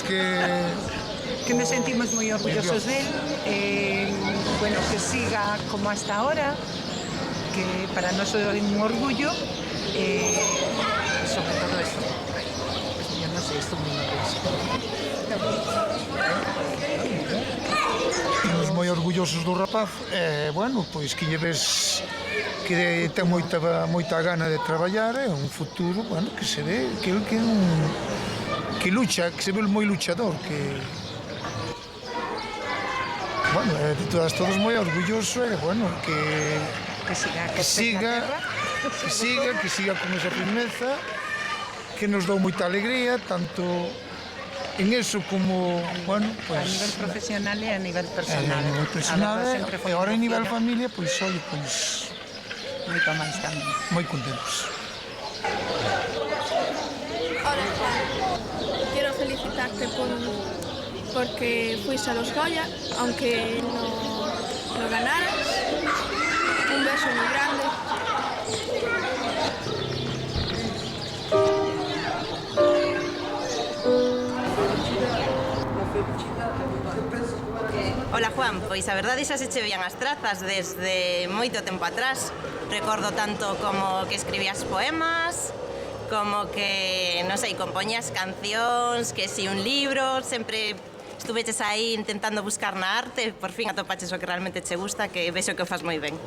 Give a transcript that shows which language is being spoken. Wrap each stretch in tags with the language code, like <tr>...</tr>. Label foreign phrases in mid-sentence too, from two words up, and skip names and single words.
<es>que nos sentimos muy orgullosos de él, bueno, que siga como hasta ahora, que para nosotros es un orgullo, sobre todo eso. Pues yo no sé, estoy muy nerviosa.</es> <gl>Estamos moi orgullosos do rapaz e, bueno, pois que lle ves que ten moita gana de traballar e un futuro, bueno, que se ve que lucha, que se ve moi luchador, que bueno, de todos moi orgulloso e, bueno, que siga con esa firmeza, que nos dou moita alegría, tanto en eso como,</gl> <es>bueno, pues...</es> <gl>A nivel profesional e a nivel personal. A nivel personal e agora a nivel familia, pois, olhe, pois... Moito máis tamén. Moi contentos.</gl> <es>Hola Juan, quiero felicitarte porque fuiste a los Goya, aunque no ganaras. Un beso muy grande. Hola Juan,</es> <gl>pois a verdade xa se che veían as trazas desde moito tempo atrás. Recordo tanto como que escribías poemas, como que, non sei, compoñías cancións, que si un libro, sempre estuveches aí intentando buscar na arte, por fin atopaches o que realmente che gusta, que vexo que o fas moi ben.</gl>